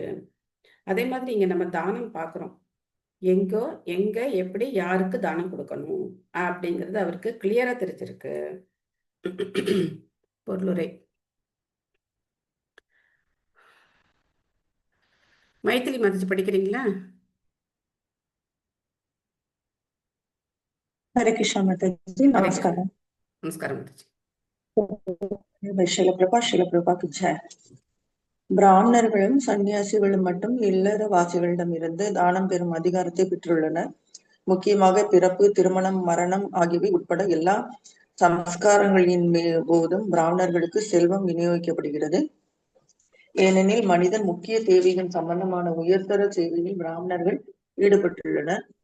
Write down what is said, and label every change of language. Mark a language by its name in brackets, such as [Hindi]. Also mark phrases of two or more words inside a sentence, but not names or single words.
[Tamil] அதே மாதிரி இங்க நம்ம தானம் பார்க்குறோம். எங்கோ எங்க எப்படி யாருக்கு தானம் கொடுக்கணும் அப்படிங்கிறது அவருக்கு கிளியரா தெரிஞ்சிருக்கு. பொருளுரை. மைத்திலி மாதாஜி படிக்கிறீங்களா? [Hindi] हरे कृष्णा माताजी, नमस्कार. [Tamil] நமஸ்காரம் மாதாஜி. [Hindi] ஷிலபிரபா की जय. [Tamil] பிராமணர்களும் சன்னியாசிகளும் மட்டும் இல்லறவாசிகளிடமிருந்து தானம் பெறும் அதிகாரத்தை பெற்றுள்ளனர். முக்கியமாக பிறப்பு, திருமணம், மரணம் ஆகியவை உட்பட எல்லா சம்ஸ்காரங்களின் போதும் பிராமணர்களுக்கு செல்வம் விநியோகிக்கப்படுகிறது. ஏனெனில் மனிதன் முக்கிய தேவைகள் சம்பந்தமான உயர்தர சேவையில் பிராமணர்கள் ஈடுபட்டுள்ளனர்.